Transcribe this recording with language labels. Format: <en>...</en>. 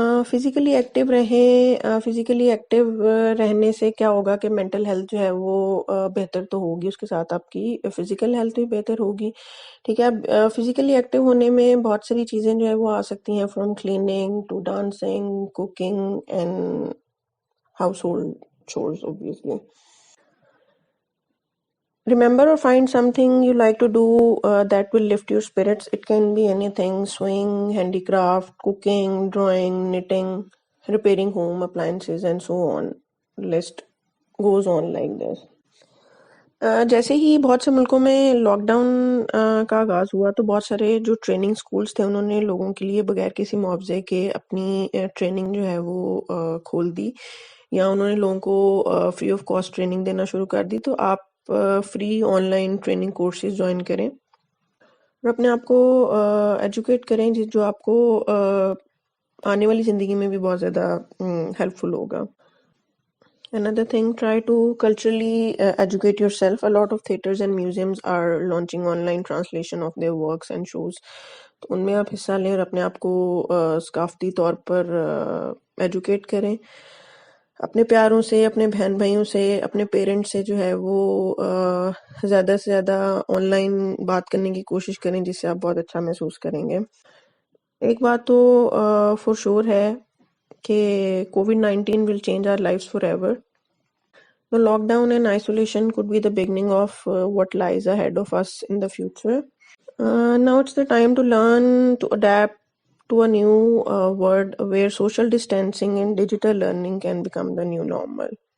<ur>Physically active رہیں. Physically active رہنے سے کیا ہوگا کہ مینٹل ہیلتھ جو ہے وہ بہتر تو ہوگی، اس کے ساتھ آپ کی فزیکل ہیلتھ بھی بہتر ہوگی، ٹھیک ہے. اب فزیکلی ایکٹیو ہونے میں بہت ساری چیزیں جو ہے وہ آ سکتی ہیں، from cleaning to dancing, cooking and house hold chores obviously.</ur> <en>Remember or find something you like to do that will lift your spirits. It can be anything: sewing, handicraft, cooking, drawing, knitting, repairing home appliances, and so on. List goes on like this.</en> <ur>جیسے ہی بہت سے ملکوں میں lock down کا آغاز ہوا تو بہت سارے جو ٹریننگ سکولز تھے انہوں نے لوگوں کے لیے بغیر کسی معاوضے کے اپنی ٹریننگ جو ہے وہ کھول دی، یا انہوں نے لوگوں کو فری آف کاسٹ ٹریننگ دینا شروع کر دی. تو آپ free on line training courses join کریں اور اپنے آپ کو ایجوکیٹ کریں، جو آپ کو آنے والی زندگی میں بھی بہت زیادہ ہیلپ فل ہوگا.</ur> <en>Another thing, try to culturally educate yourself. A lot of theaters and museums are launching online translation of their works and shows.</en> <ur>تو ان میں آپ حصہ لیں اور اپنے آپ کو ثقافتی طور پر ایجوکیٹ کریں. اپنے پیاروں سے، اپنے بہن بھائیوں سے، اپنے پیرنٹس سے جو ہے وہ زیادہ سے زیادہ آن لائن بات کرنے کی کوشش کریں، جس سے آپ بہت اچھا محسوس کریں گے. ایک بات تو فور شور ہے کہ</ur> <en>COVID-19 will change our lives forever. The lockdown and isolation could be the beginning of what lies ahead of us in the future. Now it's the time to learn to adapt to a new world where social distancing and digital learning can become the new normal.</en>